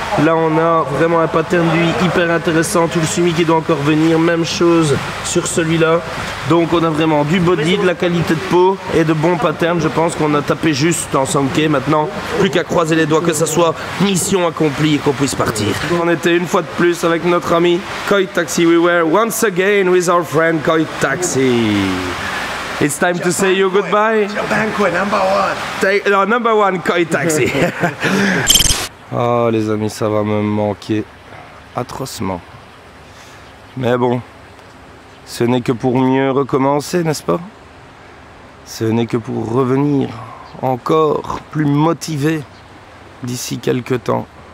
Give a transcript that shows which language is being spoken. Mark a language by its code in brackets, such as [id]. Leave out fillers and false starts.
[fr] Là on a vraiment un pattern d'huile hyper intéressant, tout le sumi qui doit encore venir, même chose sur celui-là. Donc on a vraiment du body, de la qualité de peau et de bons patterns. Je pense qu'on a tapé juste en Sankey. Maintenant, plus qu'à croiser les doigts que ça soit mission accomplie et qu'on puisse partir. On était une fois de plus avec notre ami Koi Taxi. [en] We were once again with our friend Koi Taxi. It's time to say you goodbye. Banquet number one Koi Taxi. [fr] Oh les amis, ça va me manquer atrocement. Mais bon, ce n'est que pour mieux recommencer, n'est-ce pas? Ce n'est que pour revenir encore plus motivé d'ici quelques temps.